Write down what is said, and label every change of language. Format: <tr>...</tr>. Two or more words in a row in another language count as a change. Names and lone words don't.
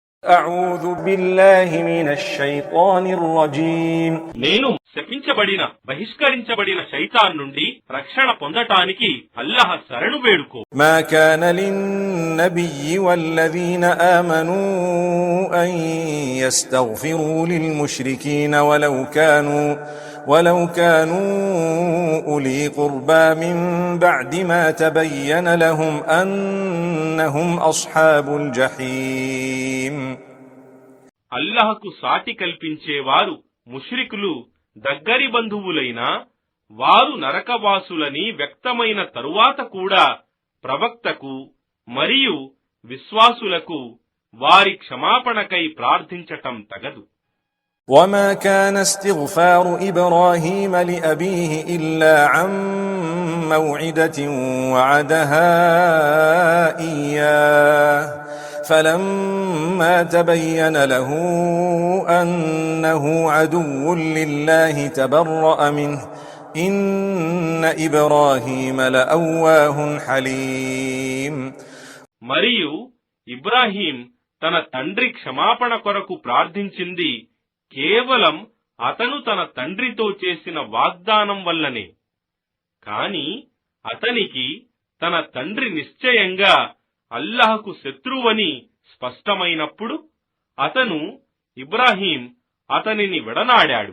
<ar>أعوذ بالله من الشيطان الرجيم.</ar> <te>నేను శపించబడిన బహిష్కరించబడిన శైతాన్ నుండి రక్షణ పొందటానికి అల్లాహ్ శరణు వేడుకో.</te> <ar>ما كان للنبي والذين آمنوا أن يستغفروا للمشركين ولو كانوا أولي قربى من بعد ما تبين لهم أنهم أصحاب الجحيم.</ar> <te>అల్లాహ్కు సాటి కల్పించేవారు ముష్రికులు దగ్గరి బంధువులైనా వారు నరకవాసులని వ్యక్తమైన తరువాత కూడా ప్రవక్తకు మరియు విశ్వాసులకు వారి క్షమాపణకై ప్రార్థించటం తగదు.</te> <ar>وما كان استغفار إبراهيم لأبيه إلا عن موعدة وعدها إياه فلما تبين له أنه عدو لله تبرأ منه إن إبراهيم لأواه حليم.</ar> <te>మరియు ఇబ్రాహీం తన తండ్రి క్షమాపణ కొరకు ప్రార్థించింది కేవలం అతను తన తండ్రితో చేసిన వాగ్దానం వల్లనే. కాని అతనికి తన తండ్రి నిశ్చయంగా అల్లాహ్కు శత్రువని స్పష్టమైనప్పుడు అతను ఇబ్రాహీం అతనిని విడనాడాడు.</te>